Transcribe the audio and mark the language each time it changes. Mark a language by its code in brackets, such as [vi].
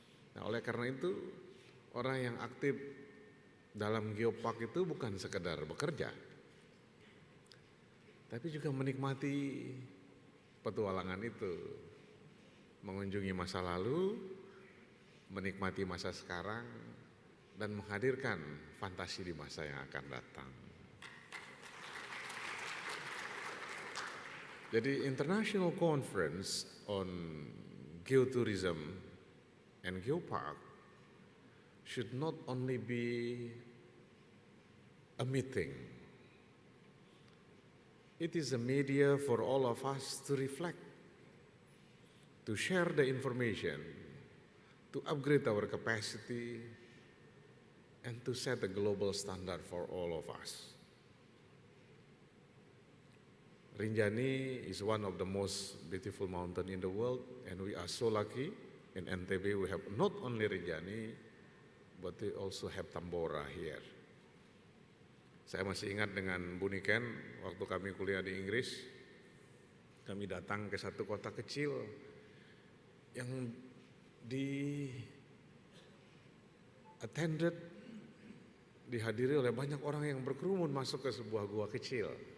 [id] Nah, oleh karena itu, orang yang aktif dalam geopark itu bukan sekedar bekerja, tapi juga menikmati petualangan itu, mengunjungi masa lalu, menikmati masa sekarang, dan menghadirkan fantasi di masa yang akan datang. Jadi [en] International Conference on Geotourism and Geopark should not only be a meeting. It is a media for all of us to reflect, to share the information, to upgrade our capacity, and to set a global standard for all of us. Rinjani is one of the most beautiful mountain in the world, and we are so lucky. In NTB we have not only Rinjani, but we also have Tambora here. [id] Saya masih ingat dengan Bu Niken, waktu kami kuliah di Inggris, kami datang ke satu kota kecil yang dihadiri oleh banyak orang yang berkerumun masuk ke sebuah gua kecil.